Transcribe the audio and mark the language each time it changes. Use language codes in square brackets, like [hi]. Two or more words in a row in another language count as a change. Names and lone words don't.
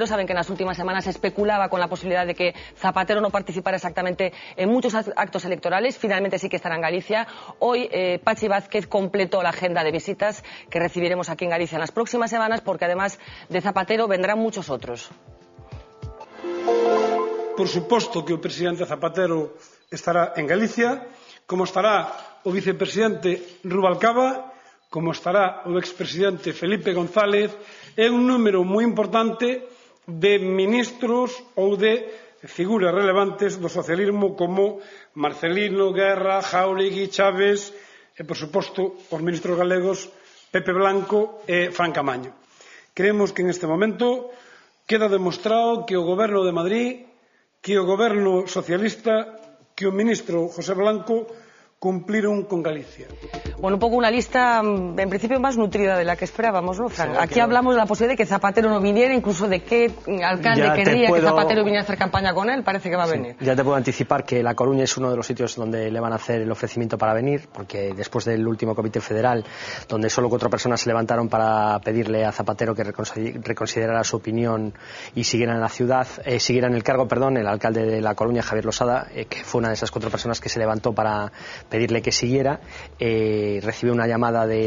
[es] Saben que en las últimas semanas se especulaba con la posibilidad de que Zapatero no participara exactamente en muchos actos electorales. Finalmente sí que estará en Galicia. Hoy Pachi Vázquez completó la agenda de visitas que recibiremos aquí en Galicia en las próximas semanas, porque además de Zapatero vendrán muchos otros. [gl] Por suposto que o presidente Zapatero estará en Galicia, como estará o vicepresidente Rubalcaba, como estará o expresidente Felipe González, é un número moi importante de ministros ou de figuras relevantes do socialismo como Marcelino, Guerra, Jáuregui, Chaves e, por suposto, os ministros galegos Pepe Blanco e Fran Caamaño. [es] Creemos que en este momento queda demostrado [gl] que o Goberno de Madrid, que o Goberno socialista, que o ministro José Blanco [es] cumplieron con Galicia. Bueno, un poco una lista en principio más nutrida de la que esperábamos, ¿no, Fran? Aquí hablamos de la posibilidad de que Zapatero no viniera, incluso de qué alcalde querría que Zapatero viniera a hacer campaña con él. Parece que va a venir. Ya te puedo anticipar que La Coruña es uno de los sitios donde le van a hacer el ofrecimiento para venir, porque después del último Comité Federal, donde solo 4 personas se levantaron para pedirle a Zapatero que reconsiderara su opinión y siguiera en la ciudad, siguiera en el cargo, el alcalde de La Coruña, Javier Losada, que fue una de esas 4 personas que se levantó para pedirle que siguiera, recibió una llamada